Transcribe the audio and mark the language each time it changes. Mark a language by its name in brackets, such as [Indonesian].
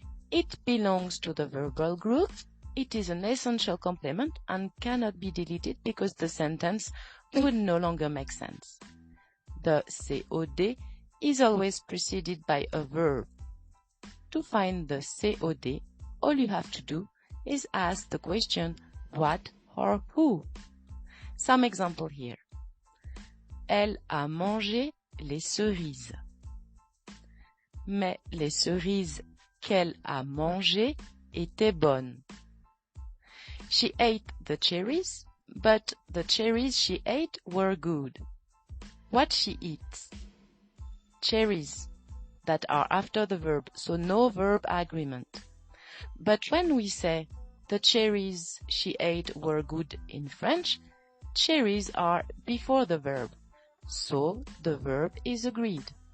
[English] It belongs to the verbal group. It is an essential complement and cannot be deleted because the sentence would no longer make sense. The COD is always preceded by a verb. To find the COD, all you have to do is ask the question what or who. Some example here. [French] Elle a mangé les cerises. Mais les cerises qu'elle a mangées étaient bonnes. [English] She ate the cherries, but the cherries she ate were good. What she eats. Cherries that are after the verb, so no verb agreement. But when we say the cherries she ate were good in French, cherries are before the verb, so the verb is agreed.